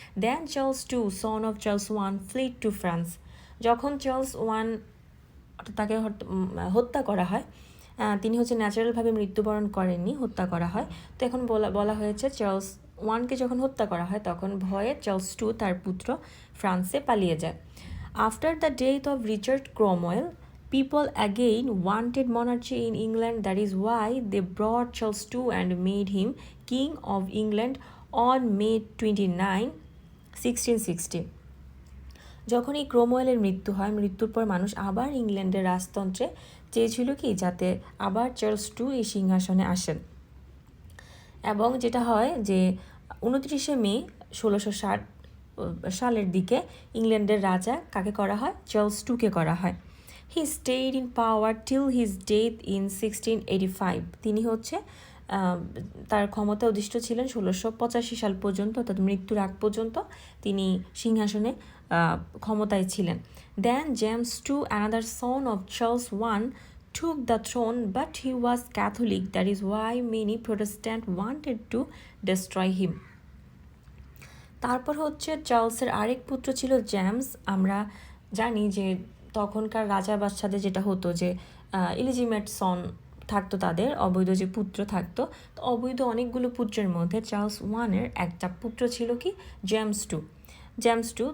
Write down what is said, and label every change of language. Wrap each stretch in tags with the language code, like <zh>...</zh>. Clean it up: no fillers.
<en>Then Charles two son of Charles one fled to France.</en> <bn>যখন Charles one তাকে হত্যা করা হয়, তিনি হচ্ছে ন্যাচারালভাবে মৃত্যুবরণ করেননি, হত্যা করা হয়। তো এখন বলা হয়েছে চার্লস ওয়ানকে যখন হত্যা করা হয় তখন ভয়ে চার্লস টু তার পুত্র ফ্রান্সে পালিয়ে যায়।</bn> <en>After the death of Richard Cromwell, people again wanted monarchy in England. That is why they brought Charles II and made him King of England on May 29, 1660.</en> <bn>যখন এই ক্রোমওয়েলের মৃত্যু হয়, মৃত্যুর পর মানুষ আবার ইংল্যান্ডের রাজতন্ত্রে চেয়েছিল কি যাতে আবার চার্লস টু এই সিংহাসনে আসেন। এবং যেটা হয় যে 29শে মে 1660 সালের দিকে ইংল্যান্ডের রাজা কাকে করা হয়, চার্লস টুকে করা হয়।</bn> <en>He stayed in power till his death in 1685.</en> <bn>তিনি হচ্ছে তার ক্ষমতা অধিষ্ঠ ছিলেন 1685 সাল পর্যন্ত, অর্থাৎ মৃত্যুর আগ পর্যন্ত তিনি সিংহাসনে ক্ষমতায় ছিলেন।</bn> <en>Then James II, another son of Charles I, took the throne, but he was Catholic. That is why many Protestants wanted to destroy him.</en> <bn>তারপর হচ্ছে চার্লসের আরেক পুত্র ছিল জেমস। আমরা জানি যে তখনকার রাজা বাদশাদের যেটা হতো যে ইলিজিমেট সন থাকতো, তাদের অবৈধ যে পুত্র থাকতো। তো অবৈধ অনেকগুলো পুত্রের মধ্যে চার্লস ওয়ানের একটা পুত্র ছিল কি জেমস টু।</bn>